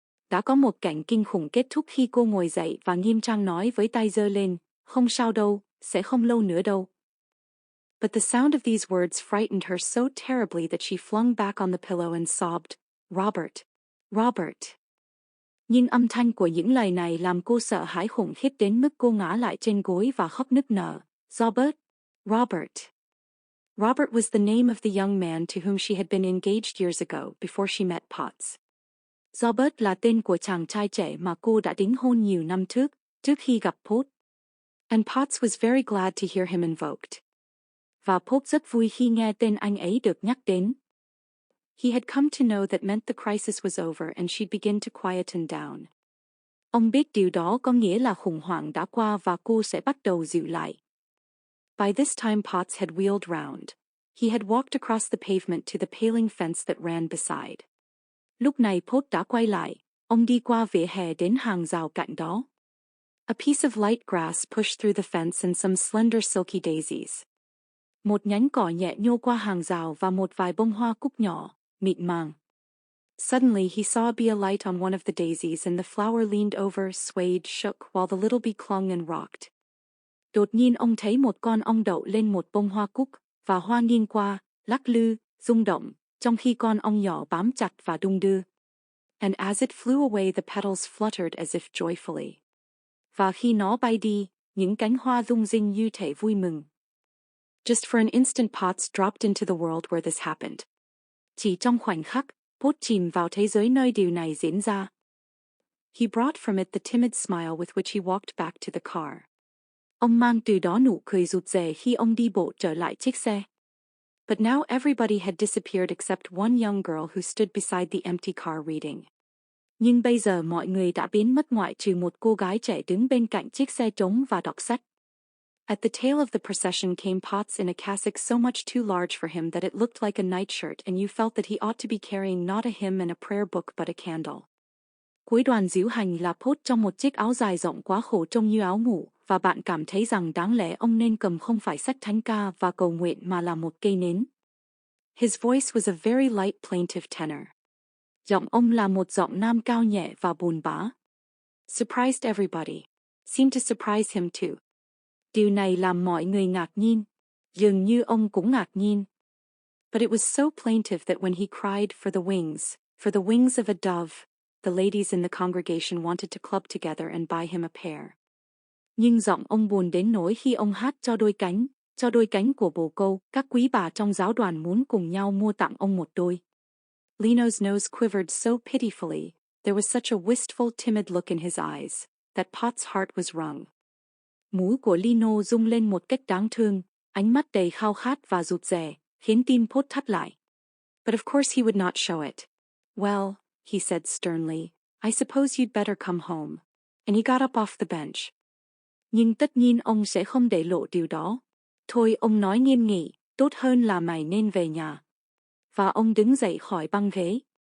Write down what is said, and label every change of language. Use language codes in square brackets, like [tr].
[vi] Đã có một cảnh kinh khủng kết thúc khi cô ngồi dậy và nghiêm trang nói với tay giơ lên, "Không sao đâu, sẽ không lâu nữa đâu." [en] But the sound of these words frightened her so terribly that she flung back on the pillow and sobbed, "Robert, Robert." [vi] Nhưng âm thanh của những lời này làm cô sợ hãi khủng khiếp đến mức cô ngã lại trên gối và khóc nức nở. Robert, Robert. [en] Robert was the name of the young man to whom she had been engaged years ago before she met Potts. [vi] Robert là tên của chàng trai trẻ mà cô đã đính hôn nhiều năm trước khi gặp Potts. [en] And Potts was very glad to hear him invoked. [vi] Và Potts rất vui khi nghe tên anh ấy được nhắc đến. [en] He had come to know that meant the crisis was over and she'd begin to quieten down. [vi] Ông biết điều đó có nghĩa là khủng hoảng đã qua và cô sẽ bắt đầu dịu lại. [en] By this time Potts had wheeled round. He had walked across the pavement to the paling fence that ran beside. [vi] Lúc này Potts đã quay lại, ông đi qua vỉa hè đến hàng rào cạnh đó. [en] A piece of light grass pushed through the fence and some slender silky daisies. [vi] Một nhánh cỏ nhẹ nhô qua hàng rào và một vài bông hoa cúc nhỏ, mịn màng. [en] Suddenly he saw a bee alight on one of the daisies and the flower leaned over, swayed, shook while the little bee clung and rocked. [vi] Đột nhiên ông thấy một con ong đậu lên một bông hoa cúc, và hoa nghiêng qua, lắc lư, rung động, trong khi con ong nhỏ bám chặt và đung đưa. [en] And as it flew away the petals fluttered as if joyfully. [vi] Và khi nó bay đi, những cánh hoa rung rinh như thể vui mừng. [en] Just for an instant Potts dropped into the world where this happened. [vi] Chỉ trong khoảnh khắc, Potts chìm vào thế giới nơi điều này diễn ra. [en] He brought from it the timid smile with which he walked back to the car. [vi] Ông mang từ đó nụ cười rụt rè khi ông đi bộ trở lại chiếc xe. [en] But now everybody had disappeared except one young girl who stood beside the empty car reading. [vi] Nhưng bây giờ mọi người đã biến mất ngoại trừ một cô gái trẻ đứng bên cạnh chiếc xe trống và đọc sách. [en] At the tail of the procession came Potts in a cassock so much too large for him that it looked like a nightshirt and you felt that he ought to be carrying not a hymn and a prayer book but a candle. [vi] Cuối đoàn diễu hành là Potts trong một chiếc áo dài rộng quá khổ trông như áo ngủ, và bạn cảm thấy rằng đáng lẽ ông nên cầm không phải sách thánh ca và cầu nguyện mà là một cây nến. [en] His voice was a very light plaintive tenor. [vi] Giọng ông là một giọng nam cao nhẹ và buồn bã. [en] Surprised everybody. Seemed to surprise him too. [vi] Điều này làm mọi người ngạc nhiên. Dường như ông cũng ngạc nhiên. [en] But it was so plaintive that when he cried for the wings of a dove, the ladies in the congregation wanted to club together and buy him a pair. [vi] Nhưng giọng ông buồn đến nỗi khi ông hát cho đôi cánh của bồ câu, các quý bà trong giáo đoàn muốn cùng nhau mua tặng ông một đôi. [en] Lino's nose quivered so pitifully, there was such a wistful, timid look in his eyes, that Pot's heart was wrung. [vi] Mũi của Lino rung lên một cách đáng thương, ánh mắt đầy khao khát và rụt rè, khiến tim Pot thắt lại. [en] But of course he would not show it. Well, he said sternly, I suppose you'd better come home. And he got up off the bench. [vi] Nhưng tất nhiên ông sẽ không để lộ điều đó. Thôi, ông nói nghiêm nghị, tốt hơn là mày nên về nhà. Và ông đứng dậy khỏi băng ghế.